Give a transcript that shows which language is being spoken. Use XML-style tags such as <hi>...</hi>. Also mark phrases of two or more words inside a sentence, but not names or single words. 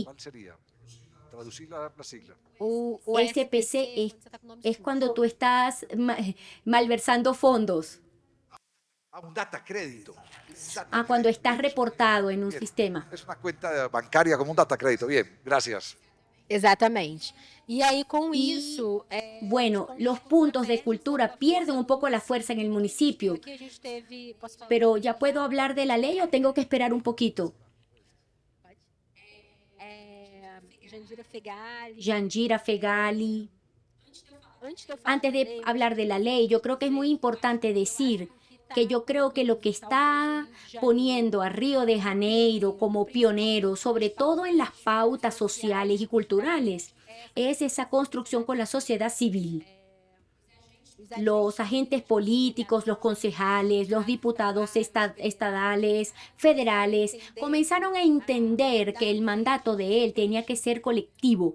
<es>¿Cuál sería? Traducir la sigla. SPC es cuando tú estás malversando fondos. Un data crédito. Cuando estás reportado en un Bien. sistema. Es una cuenta bancaria como un data crédito. Bien, gracias.</es> <pt>Exatamente. E aí, com</pt> <es>Y</es> <pt>isso,</pt> <es>bueno, los puntos de cultura pierden un poco la fuerza en el municipio,</es> <pt>aqui a gente teve, posso falar</pt> <es>pero ¿ya puedo hablar de la ley o tengo que esperar un poquito? Jandira Fegali. Jandira Fegali.</es> <pt>Antes de eu falar Antes da</pt> <es>de</es> <pt>lei,</pt> <es>hablar de la ley, yo creo que es muy importante decir que yo creo que lo que está poniendo a Río de Janeiro como pionero, sobre todo en las pautas sociales y culturales, es esa construcción con la sociedad civil. Los agentes políticos, los concejales, los diputados estadales, federales, comenzaron a entender que el mandato de él tenía que ser colectivo.</es>